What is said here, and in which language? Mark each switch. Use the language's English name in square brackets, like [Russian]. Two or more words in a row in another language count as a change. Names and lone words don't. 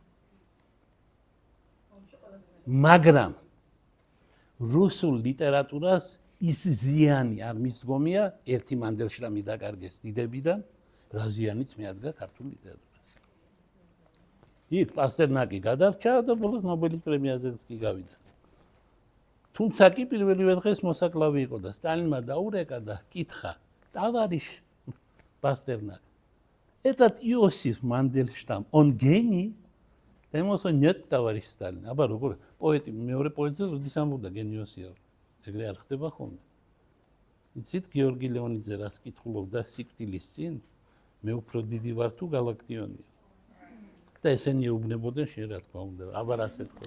[Georgian] მაგრამ რუსულ ლიტერატურას ის ზიანი არ მისდგომია, ერთი მანდელშტამი დაკარგეს დიდებიდან, რა ზიანიც მიადგა ქართულ ლიტერატურას. იქ პასტერნაკი გადარჩა და ბოლოს ნობელის პრემიაზეც კი გავიდა. თუმცა კი პირველივე დღეს მოსაკლავი იყო და სტალინმა დაურეკა და კითხა, ტავარიშ პასტერნაკ, [Russian] этот Иосиф Мандельштам, он гений? [Georgian] და იმას [Russian] нет, товарищ Сталин. [Georgian] აბა როგორ პოეტი მეორე პოეტზე როდის ამბობდა გენიოსია? ეგრე არ ხდება ხოლმე. იცით გიორგი ლეონიძე რას კითხულობდა სიკვდილის წინ? მე უფრო დიდი ვარ თუ გალაქტიონია. და ესენი ეუბნებოდნენ შენ რა თქმა უნდა, აბა რა ასეთქო.